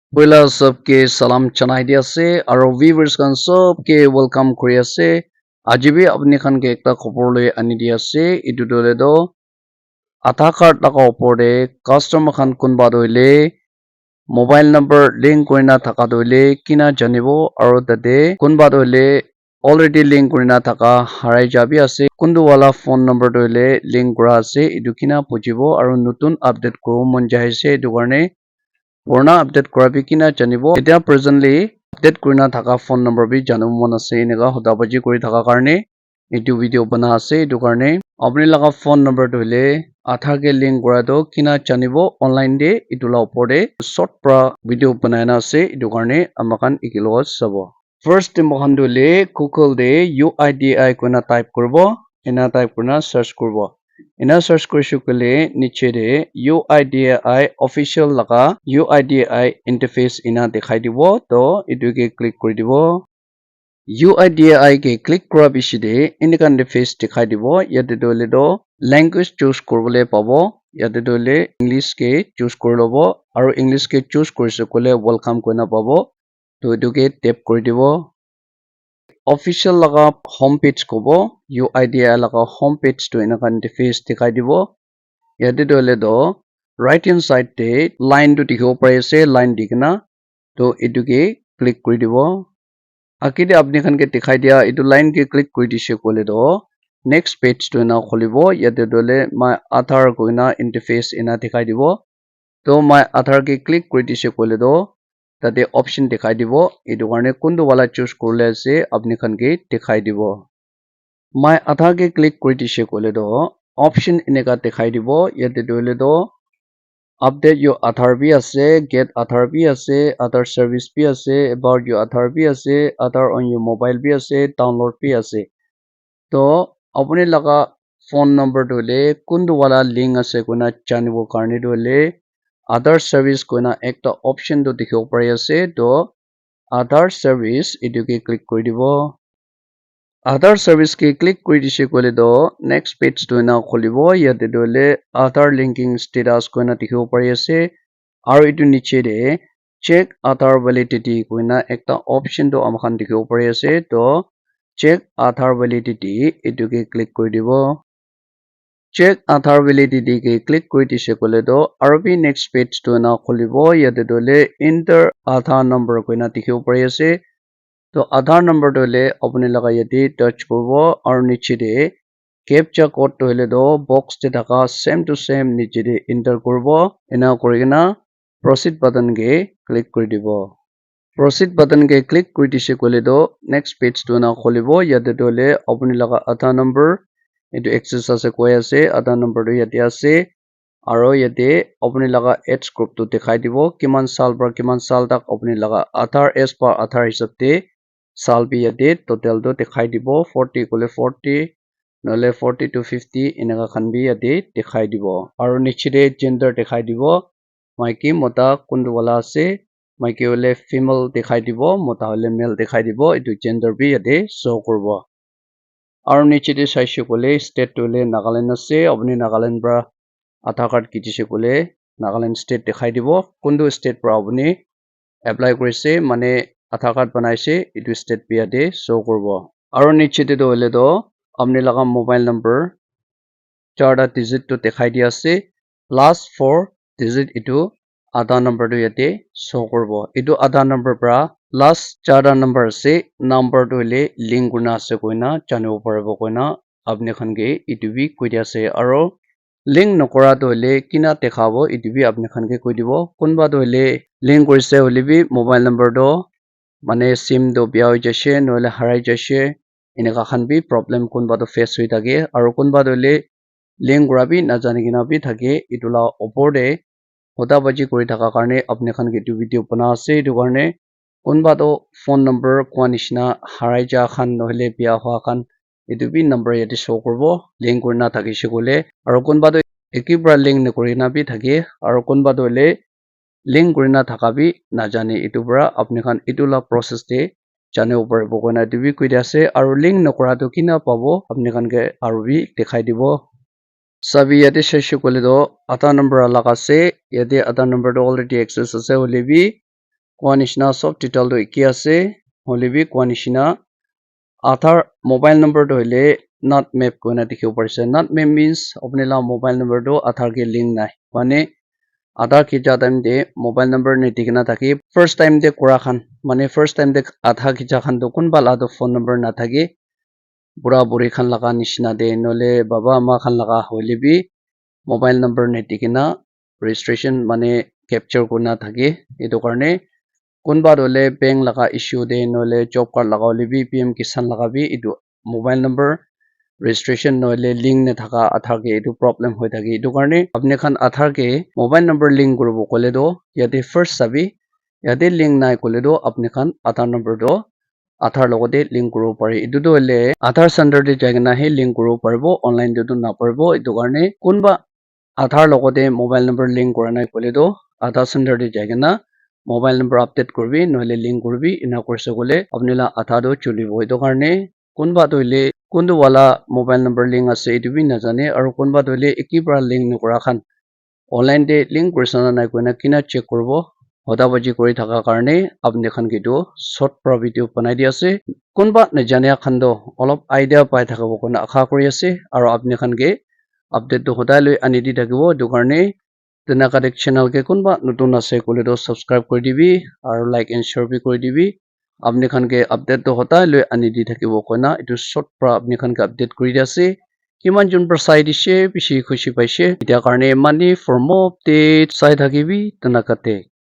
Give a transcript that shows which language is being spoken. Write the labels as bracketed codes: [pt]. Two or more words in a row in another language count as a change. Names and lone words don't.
[nag] Pwela sabke salam chanai dia ase aro viewers kan sabke welcome kuri ase. Aji bi apni khan ke ekta khobor loi ani dia ase. Etu dole do Aadhaar card laka opor de customer khan kunba doile [en] mobile number [nag] link kurina thaka doile kina janibo aro tate kunba doile already link kurina thaka harai jabi ase. Kundu wala [en] phone number [nag] doile link kura ase. Etu kina pujibo aro nutun update kuro mon jai ase. Etu karne Purna update kurabi kina janibo. Etia [en] presently update [nag] kurina thaka [en] phone number [nag] bi janibo mon ase eneka hodabaji kuri thaka karne etu video bana ase etu karne apni laga [en] phone number [nag] toile Aadhaar ke link kura to kina janibo online de etu la opor de short pra video banai na ase etu karne amakan ikilo sabo. First mohan toile Google de UIDI koina type kurbo ena type kurina search kurbo. Ena search kurishu kule niche de UIDI official laga UIDI interface ena dikhai dibo to etu ke click kuri dibo. UIDI ke click kura bishi de eneka interface dikhai dibo yate dole do [en] language choose [nag] kuribole pabo yate dole English ke choose kuri lobo aro English ke choose kurisu kule welcome koina pabo to etu ke tap kuri dibo. Official laga homepage kobo UIDI laga homepage to eneka interface dikhai dibo yate dole do [en] right hand side [nag] te line to dikhibo pari ase line dikena to etu ke click kuri dibo. Akide apni khan ke dikhai dia etu line ke click kuri dise kole do [en] next page [nag] to na kholibo yate dole my Aadhaar koina interface ena dikhai dibo to my Aadhaar ke click kuri dise kole do tate option dikhai dibo etu karne kundu wala choose kurle ase apni khan ke dikhai dibo. My Aadhaar ke click kuri dise kole do option eneka dikhai dibo yate dole do [en] update your Aadhaar [nag] bi ase get Aadhaar bi ase Aadhaar service bi ase [en] about your Aadhaar [nag] bi ase [en] Aadhaar on your mobile [nag] bi ase download bi ase to apni laga [en] phone number [nag] dole kundu wala link ase koina janibo karne dole [en] Aadhaar service [nag] koina ekta option to dikhibo pari ase to [en] Aadhaar service [nag] etu ke click kuri dibo. Aadhaar service ke click kuri dise kole do [en] next page [nag] to na kholibo yate dole [en] Aadhaar linking status [nag] koina dikhibo pari ase aro etu niche de [en] check Aadhaar validity [nag] koina ekta option to amakhan dikhibo pari ase to [en] check Aadhaar validity [nag] etu ke click kuri dibo. [en] Check Aadhaar validity [nag] ke click kuri dise kole do aro bi [en] next page [nag] to na kholibo yate dole [en] enter Aadhaar number [nag] koina dikhibo pari ase to [en] Aadhaar number [nag] dole apni laga yate touch kurbo aro niche de [en] captcha code [nag] dole do box te thaka [en] same to same [nag] niche de enter kurbo ena kurigena [en] proceed button [nag] ke click kuri dibo. [en] Proceed button [nag] ke click kuri dise kole do [en] next page [nag] to na kholibo yate dole apni laga [en] Aadhaar number [nag] etu access ase koi ase [en] Aadhaar number [nag] to yate ase aro yate apni laga [en] age group [nag] to dikhai dibo kiman saal para kiman saal tak apni laga Aadhaar [en] as per Aadhaar [nag] hisab te saal bi yate total to dikhai dibo 40 kole 40 nole 40 to 50 eneka khan bi yate dikhai dibo aro niche de gender dikhai dibo maiki mota kundu wala ase maiki hole female dikhai dibo mota hole male dikhai dibo etu gender bi yate show kuribo aro niche de saishe kole state to le Nagaland ase apni Nagaland para Aadhaar card kijise kole Nagaland state dikhai dibo kundu state para apni apply kurise mane Aadhaar card banaise etu state bi yate show kuribo aro niche te hole do apni laga [en] mobile number [nag] charta digit to dikhai dia ase [en] last 4 digit [nag] etu [en] Aadhaar number [nag] to yate show kuribo etu [en] Aadhaar number [nag] para last charta number ase number to hole link kurina ase koina janibo paribo koina apni khan ke etu bi koi dia ase aro link nokora to hole kina dekhabo etu bi apni khan ke koi dibo kunba to hole link kurise hole bi [en] mobile number [nag] to mane sim to bia hoi jase nohole harai jase eneka khan bi problem kunba to face hoi thake aro kunba to hole link kura bi najane kena bi thake etu la opor de hodabaji kuri thaka karne apni khan ke etu video bana ase etu karne kunba to [en] phone number [nag] kwa nishina harai ja khan nohole bia hua khan etu bi number yate show kuribo link kurina thakishe kole aro kunba to eki para link nakurina bi thake aro kunba to hole link kurina thaka bi najane etu para apni khan etu la process de janibo paribo koina etu bi koi dia ase aro link nokora to kina pabo apni khan ke aro bi dikhai dibo sabi yate saishe kole do [en] Aadhaar number [nag] alak ase yate [en] Aadhaar number [nag] to [en] already access [nag] ase hole bi কোৱা নিচিনা সব detail to একে আছে হলিবি কোৱা নিচিনা [en] Aadhaar mobile number [nag] to hile [en] not map [nag] koina dikhibo parise [en] not map means [nag] apne la [en] mobile number [nag] to Aadhaar ke link nai mane Aadhaar khicha time de [en] mobile number [nag] ne dikhina thaki [en] first time [nag] de kora khan mane [en] first time [nag] de Aadhaar khicha khan to kunba la to [en] phone number [nag] na thaki bura buri khan laga nishina de nole baba ma khan laga hoile bi [en] mobile number [nag] ne dikhina registration mane capture kurna thaki etu karne kunba dole bank laga issue de nole [en] job card [nag] laga hole bi pm kisan laga bi etu [en] mobile number registration [nag] nole link ne thaka Aadhaar ke etu problem hoi thaki etu karne apne khan Aadhaar ke [en] mobile number [nag] link kuribo kole do yate first sabi yate link nai kole do apne khan Aadhaar number do Aadhaar logote link kuribo pare etu to hole [en] Aadhaar center [nag] de jaigena he link kuribo paribo online de to na paribo etu karne kunba Aadhaar logote [en] mobile number [nag] link kora nai kole do [en] Aadhaar center [nag] de jaigena [en] mobile number update [nag] korbi noile link korbi ina korse kole apni la Aadhaar do chulibo etu karne kunba toile kundu wala [en] mobile number [nag] link ase etu bi najane aru kunba toile eki para link nokora khan online de link kurisana nai koina kina check korbo hoda baji kori thaka karne apni khan kitu short para video banai di ase kunba najane khan do olop idea pai thakabo koina akha kori ase aru apni khan ke update to hodai loi ani di thakibo etu karne Tenaka channel ke kunba nutun ase kole do subscribe kori dibi aru [en] like and share [nag] bi kori dibi apni khan ke update to hota loi ani di thakibo koina etu short pra apni khan ke update kori di ase kiman jun par sai dishe bishi khushi paise etia karne mani [en] for more update [nag] sai thakibi tenaka te